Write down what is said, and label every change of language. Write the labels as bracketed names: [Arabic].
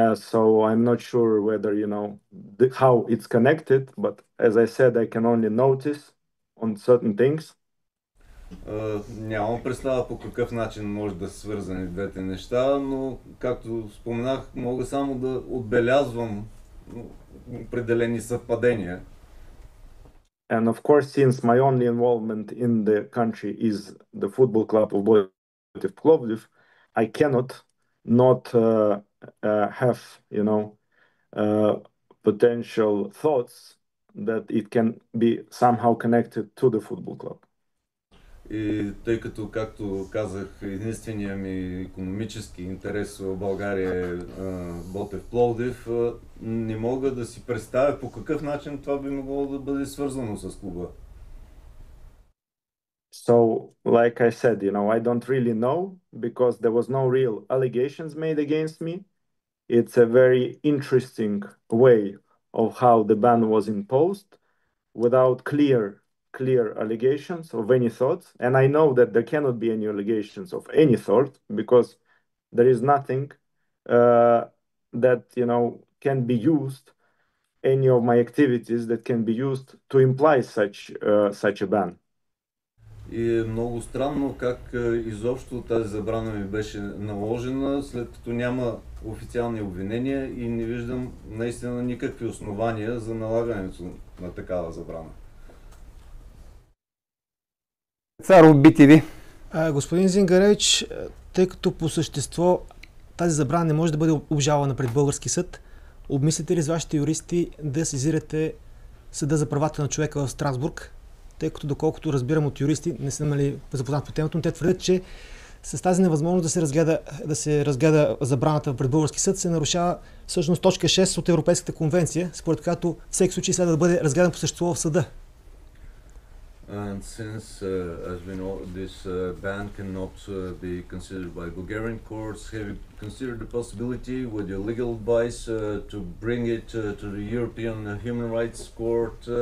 [English] So I'm not sure whether, you know, how it's connected, but as I said, I can only notice on certain things. [Bulgarian] Нямам представа по какъв начин може да са свързани двете неща, но както споменах, мога само да отбелязвам определени съвпадения. [English] And of course, since my only involvement in the country is the football club of Ботев Пловдив, I cannot not have, you know, potential thoughts that it can be somehow connected to the football club. [Bulgarian] И тъй като, както казах, единственият ми икономически интерес в България е Ботев Пловдив, не мога да си представя по какъв начин това би могло да бъде свързано с клуба. [English] So, like I said, you know, I don't really know because there was no real allegations made against me. It's a very interesting way of how the ban was imposed without clear allegations of any sort. And I know that there cannot be any allegations of any sort because there is nothing that, you know, can be used, any of my activities that can be used to imply such a ban. [Bulgarian] И е много странно как изобщо тази забрана ми беше наложена, след като няма официални обвинения и не виждам наистина никакви основания за налагането на такава забрана. Царов БТВ. Господин Зингаревич, тъй като по същество тази забрана не може да бъде обжалвана пред български съд, обмислите ли с вашите юристи да сезирате Съда за правата на човека в Страсбург, тъй като доколкото разбирам от юристи, не съм запознат по темата, но те твърдят, че с тази невъзможност да се разгледа забраната пред български съд се нарушава всъщност точка 6 от Европейската конвенция, според която всеки случай следва да бъде разгледан по същество в съда. [English] And since, as we know, this ban cannot be considered by Bulgarian courts, have you considered the possibility with your legal advice to bring it to the European Human Rights Court?